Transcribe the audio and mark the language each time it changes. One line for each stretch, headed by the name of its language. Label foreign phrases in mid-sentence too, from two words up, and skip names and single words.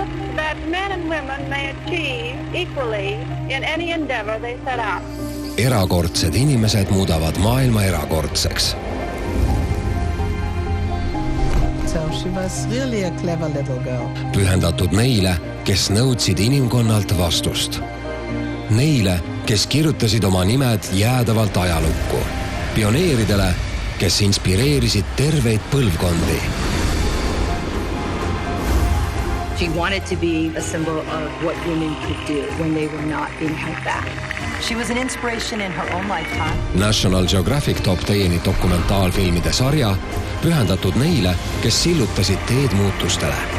English: that men and women may achieve equally in any endeavor they set out.
Estonian: Erakordsed inimesed muudavad maailma erakordseks.
English: So she was really a clever little girl.
Estonian: Pühendatud neile, kes nõudsid inimkonnalt vastust. Neile, kes kirjutasid oma nimed jäädavalt ajalukku. Pioneeridele, kes inspireerisid terveid põlvkondi.
English: She wanted to be a symbol of what women could do when they were not being held back. She was an inspiration in her own lifetime.
Estonian: National Geographic toob teieni dokumentaalfilmide sarja, pühendatud neile, kes sillutasid teed muutustele.